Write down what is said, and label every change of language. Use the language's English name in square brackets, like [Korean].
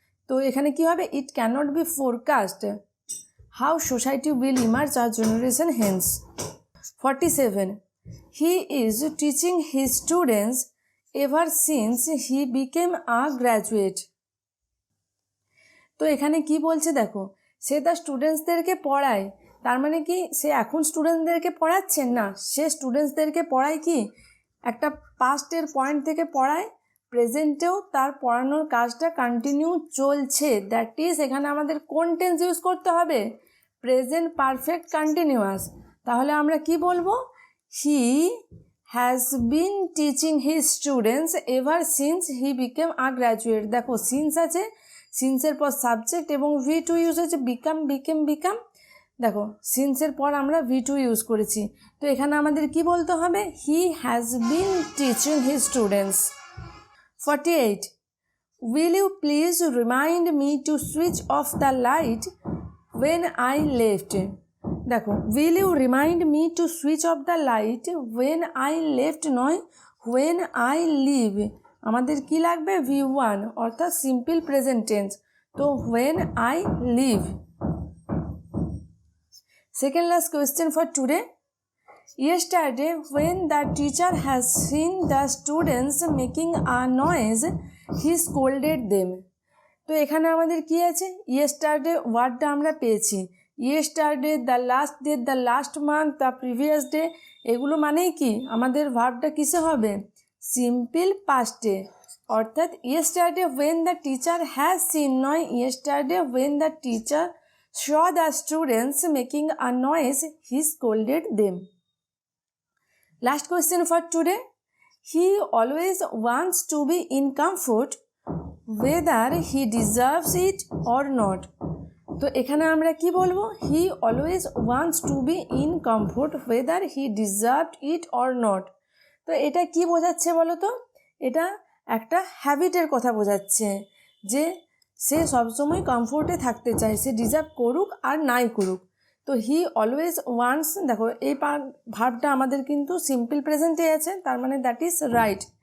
[English] তো এখানে কি হবে, it cannot be forecast how society will emerge আর generation hence. 47. He is teaching his students ever since he became a graduate. [Bangla] তো এখানে কি বলছে দেখো, সে তার স্টুডেন্টসদেরকে পড়ায়, তার মানে কি সে এখন স্টুডেন্টদেরকে পড়াচ্ছেন না, সে স্টুডেন্টসদেরকে পড়ায় কি একটা পাস্টের পয়েন্ট থেকে পড়ায়, প্রেজেন্টেও তার পড়ানোর কাজটা কন্টিনিউ চলছে। দ্যাট ইজ এখানে আমাদের কোন টেন্স ইউজ করতে হবে, প্রেজেন্ট পারফেক্ট কন্টিনিউয়াস। তাহলে আমরা কি বলবো, [English] He has been teaching his students ever since he became a graduate. [Bangla] দেখো সিন্স আছে, সিন্সের পর সাবজেক্ট এবং V2 ইউজ হয়েছে বিকাম, দেখো সিন্সের পর আমরা V2 ইউজ করেছি, তো এখানে আমাদের কি বলতে হবে, [English] He has been teaching his students. 48. Will you please remind me to switch off the light when I left? দেখো will you remind me to switch off the light when I left নয় when I leave, [Bangla] আমাদের কি লাগবে V1 অর্থাৎ simple present tense, তো [English] when I leave। Second last question for today. Yesterday, when the teacher has seen the students making a noise, he scolded them. [Bangla] তো এখানে আমাদের কি আছে, ইয়েস্টারডে ওয়ার্ডটা আমরা পেয়েছি, yesterday, the last day, the last month, the previous day, এগুলো মানেই কি আমাদের ভার্বটা কিসে হবে, সিম্পল পাস্টে, অর্থাৎ yesterday [English] when the teacher has seen নয়, yesterday when the teacher saw the students making a noise, he scolded them. Last question for today. He always wants to be in comfort whether he deserves it or not. [Bangla] তো এখানে আমরা কি বলবো, [English] he always wants to be in comfort whether he deserved it or not. [Bangla] তো এটা কি বোঝাচ্ছে বলো তো, এটা একটা হ্যাবিটের কথা বোঝাচ্ছে, যে সে সবসময় কমফোর্টে থাকতে চায়, সে ডিজার্ভ করুক আর নাই করুক। তো [English] he always wants, [Bangla] দেখো এই ভার্বটা আমাদের কিন্তু সিম্পল প্রেজেন্টে আছে, তার মানে [English] That is right.